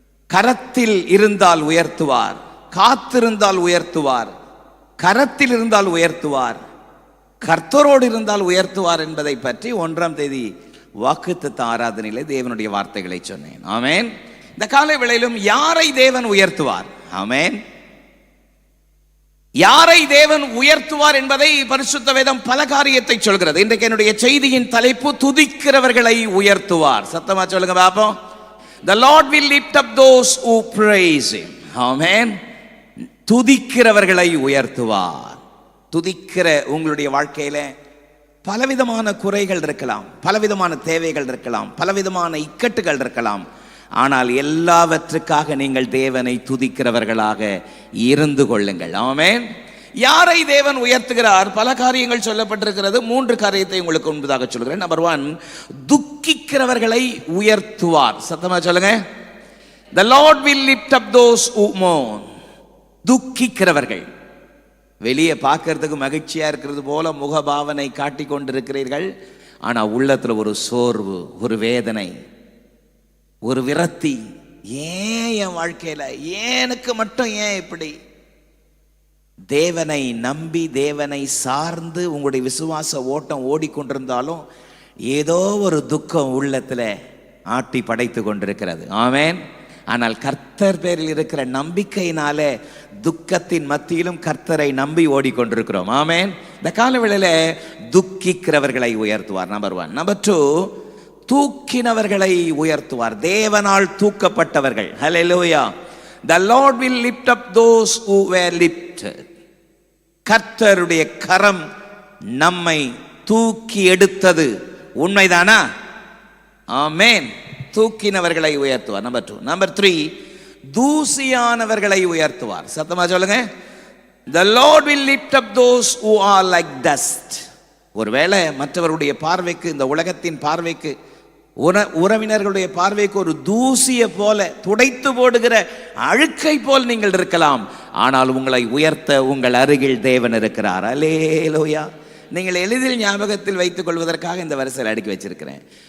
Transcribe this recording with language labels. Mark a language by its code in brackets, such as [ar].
[ta] கரத்தில் இருந்தால் உயர்த்துவார், காத்திருந்தால் உயர்த்துவார், கரத்தில் இருந்தால் உயர்த்துவார், கர்த்தரோடு இருந்தால் உயர்த்துவார் என்பதை பற்றி 1ஆம் தேதி வாக்குத்தத்த ஆராதனையிலே தேவனுடைய வார்த்தைகளை சொன்னேன். ஆமென். இந்த காலை வேளையிலும் யாரை தேவன் உயர்த்துவார்? ஆமென். யாரை தேவன் உயர்த்துவார் என்பதை பரிசுத்த வேதம் பல காரியத்தை சொல்கிறது. இன்றைக்கு என்னுடைய செய்தியின் தலைப்பு துதிக்கிறவர்களை உயர்த்துவார். சத்தமா சொல்லுங்க பாப்போம். [en] The Lord will lift up those who praise him. [ta] Amen. துதிக்கிறவர்களை உயர்த்துவார். துதிக்கிற உங்களுடைய வாழ்க்கையில பலவிதமான குறைகள் இருக்கலாம், பலவிதமான தேவைகள் இருக்கலாம், பலவிதமான இக்கட்டுகள் இருக்கலாம். ஆனால் எல்லாவற்றுக்காக நீங்கள் தேவனை துதிக்கிறவர்களாக இருந்து கொள்ளுங்கள். ஆமென். யாரை தேவன் உயர்த்துகிறார்? பல காரியங்கள் சொல்லப்பட்டிருக்கிறது. 3 காரியத்தை உங்களுக்கு முன்பதாக சொல்கிறேன். நம்பர் 1, துக்கிக்கிறவர்களை உயர்த்துவார். சத்தமா சொல்லுங்க. [en] The Lord will lift up those who mourn. [ta] துக்கிக்கிறவர்கள். வெளியே பார்க்கறதுக்கு மகிழ்ச்சியா இருக்கிறது போல முகபாவனை காட்டிக் கொண்டிருக்கிறீர்கள், ஆனா உள்ளத்துல ஒரு சோர்வு, ஒரு வேதனை, ஒரு விரக்தி. ஏன் என் வாழ்க்கையில எனக்கு மட்டும் ஏன் இப்படி? தேவனை நம்பி தேவனை சார்ந்து உங்களுடைய விசுவாச ஓட்டம் ஓடிக்கொண்டிருந்தாலும் ஏதோ ஒரு துக்கம் உள்ளத்துல ஆட்டி படைத்து கொண்டிருக்கிறது. ஆமென். ஆனால் கர்த்தர் பேரில் இருக்கிற நம்பிக்கையினாலே துக்கத்தின் மத்தியிலும் கர்த்தரை நம்பி ஓடிக்கொண்டிருக்கிறோம். ஆமென். இந்த காலவேளையில துக்கிக்கிறவர்களை உயர்த்துவார். நம்பர் 1. நம்பர் 2, தூக்கினவர்களை உயர்த்துவார். தேவனால் தூக்கப்பட்டவர்கள். ஹல்லேலூயா. [en] The Lord will lift up those who were lifted. [ta] கர்த்தருடைய கரம் நம்மை தூக்கி எடுத்தது உண்மைதானா? ஆமென். தூக்கினவர்களை உயர்த்துவார். நம்பர் 2. நம்பர் 3, தூசியானவர்களை உயர்த்துவார். சத்தமா சொல்லுங்க. [en] The Lord will lift up those who are like dust. [ta] ஒருவேளை மற்றவருடைய பார்வைக்கு, இந்த உலகத்தின் பார்வைக்கு, உறவினர்களுடைய பார்வைக்கு ஒரு தூசியை போல, துடைத்து போடுகிற அழுக்கை போல் நீங்கள் இருக்கலாம். ஆனால் உங்களை உயர்த்த உங்கள் அருகில் தேவன் இருக்கிறார். அல்லேலூயா. நீங்கள் எளிதில் ஞாபகத்தில் வைத்துக் கொள்வதற்காக இந்த வரிசையில் அடுக்கி வச்சிருக்கிறேன்.